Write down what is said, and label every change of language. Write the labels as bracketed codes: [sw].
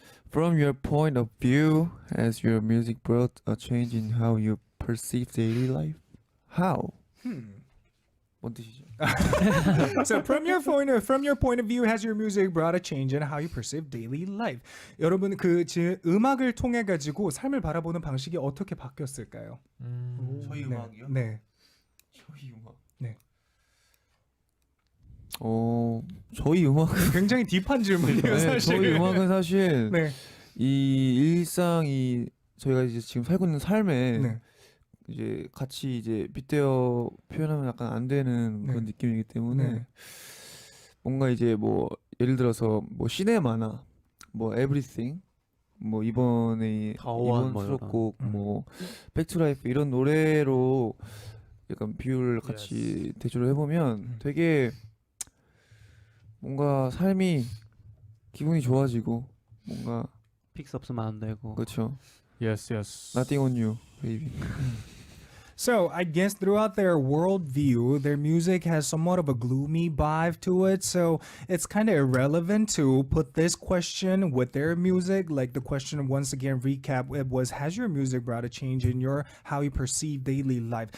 [en] From your point of view, has your music brought a change in how you perceive daily life? How? [ko] 뭔 뜻이죠? [en] So from your point of view, has your music brought a change in how you perceive daily life? [ko] 여러분 음악을 통해 가지고 삶을 바라보는 방식이 어떻게 바뀌었을까요? 저희 음악이요? 네. 저희 음악. 네. 저희 음악은 굉장히 딥한 질문이에요, 네, 사실. 저희 음악은 사실 네. 이 일상이 저희가 이제 지금 살고 있는 삶에 네. 이제 같이 이제 빗대어 표현하면 약간 안 되는 그런 느낌이기 때문에 네. 뭔가 이제 뭐 예를 들어서 뭐 시네마나 뭐 에브리띵 뭐 이번 수록곡 뭐 백투라이프 이런 노래로 약간 비유를 같이 대조를 해보면 되게 뭔가 삶이 기분이 좋아지고 뭔가 픽스 없으면 안 되고. 그렇죠. [en] Yes, yes. Nothing on you, baby. So I guess throughout their worldview, their music has somewhat of a gloomy vibe to it. So it's kind of irrelevant to put this question with their music. Like the question, once again, recap, it was, has your music brought a change in your how you perceive daily life?